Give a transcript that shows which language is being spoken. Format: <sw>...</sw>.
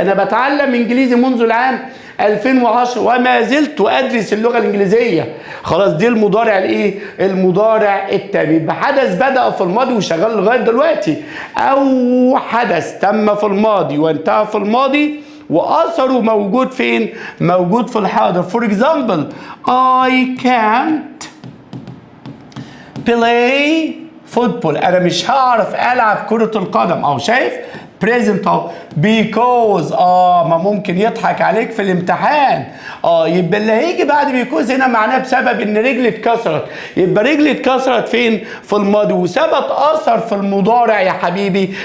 <ar>انا بتعلم انجليزي منذ العام 2010 وما زلت ادرس اللغه الانجليزيه. خلاص دي المضارع الايه؟ المضارع التام. يبقى حدث بدأ في الماضي وشغال لغايه دلوقتي، او حدث تم في الماضي وانتهى في الماضي واثره موجود فين؟ موجود في الحاضر.</ar> <en>For example I can't play football.</en> <ar>انا مش هعرف العب كرة القدم. او شايف present اهو because ما ممكن يضحك عليك في الامتحان. يبقى اللي هيجي بعد because هنا معناه بسبب ان رجلي اتكسرت. يبقى رجلي اتكسرت فين؟ في الماضي وثبت اثر في المضارع يا حبيبي.</ar>